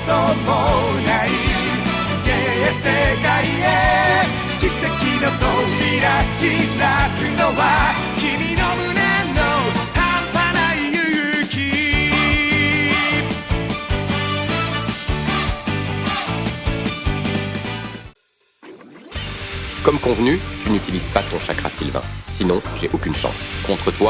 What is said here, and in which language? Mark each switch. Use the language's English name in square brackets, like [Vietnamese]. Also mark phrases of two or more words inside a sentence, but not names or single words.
[Japanese] もないすげえ世界へ奇跡の扉開くのは君の胸の半端ない勇気。 [French] Comme convenu, tu n'utilises pas ton chakra sylvain. Sinon, j'ai aucune chance. Contre toi,